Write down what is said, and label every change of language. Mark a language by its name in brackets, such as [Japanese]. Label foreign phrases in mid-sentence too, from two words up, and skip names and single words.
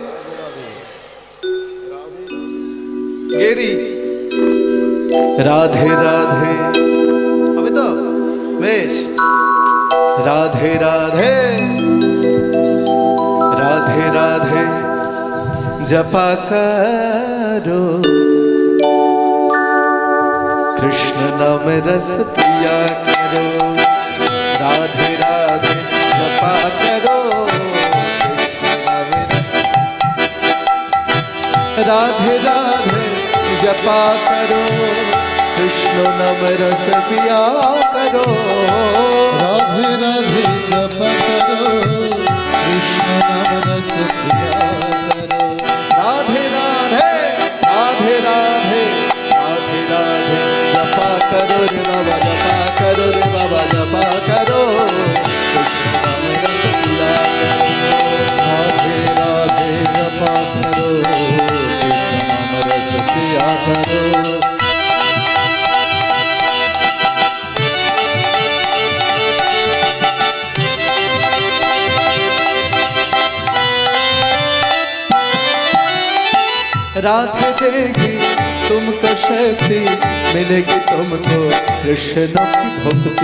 [Bangla] গেরি রাধে রাধে হবে তো বেশ। [Hindi] राधे राधे राधे राधे जपा करो कृष्ण नाम रस पिया करो। राधे राधे जपा करो कृष्ण नाम रस। राधे राधे जपा करो कृष्ण नाम रस पिया करो। राधे राधे जपा करो कृष्ण नाम रस पिया करो। राधे राधे राधे राधे राधे राधे जपा करो रे बाबा जपा करो रे बाबा जपा करो कृष्ण नाम रस पिया करो। राधे राधे जपा करो कृष्ण नाम रस पिया करो। राधे देगी तुमको शक्ति मिलेगी तुमको कृष्ण की भक्ति।